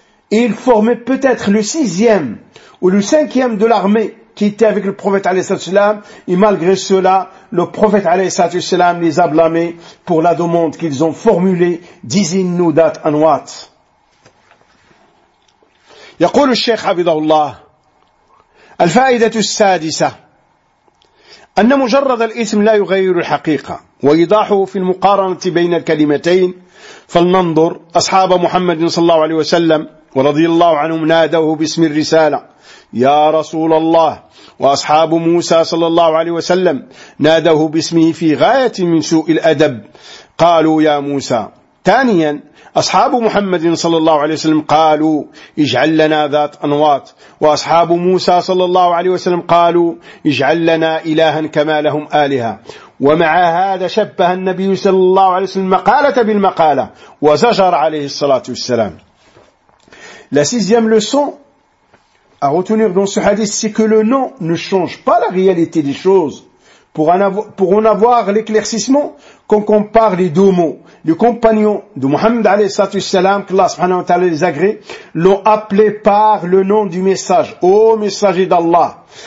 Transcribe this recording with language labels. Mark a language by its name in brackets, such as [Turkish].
[French] Et ils formaient peut-être le sixième ou le cinquième de l'armée qui était avec le prophète alayhi salatu wassalam, et malgré cela, le prophète alayhi salatu wassalam les a blâmés pour la demande qu'ils ont formulée, dis-nous dat anwat. [Arabic] يقول الشيخ حفظه الله الفائدة السادسة أن مجرد الاسم لا يغير الحقيقة وإيضاحه في المقارنة بين الكلمتين فلننظر أصحاب محمد صلى الله عليه وسلم ورضي الله عنهم نادوه باسم الرسالة يا رسول الله وأصحاب موسى صلى الله عليه وسلم نادوه باسمه في غاية من سوء الأدب قالوا يا موسى. ثانيا أصحاب محمد صلى الله عليه وسلم قالوا اجعل لنا ذات أنواط وأصحاب موسى صلى الله عليه وسلم قالوا اجعل لنا إلها كما لهم آلهة ومع هذا شبه النبي صلى الله عليه وسلم المقالة بالمقالة وزجر عليه الصلاة والسلام. [French] La sixième leçon à retenir dans ce hadith, c'est que le nom ne change pas la réalité des choses. Pour en avoir l'éclaircissement, qu'on compare les deux mots. Les compagnons de Mohammed alayhi salatu wassalam, qu'Allah subhanahu wa ta'ala les agrée, l'ont appelé par le nom du message, ô messager d'Allah.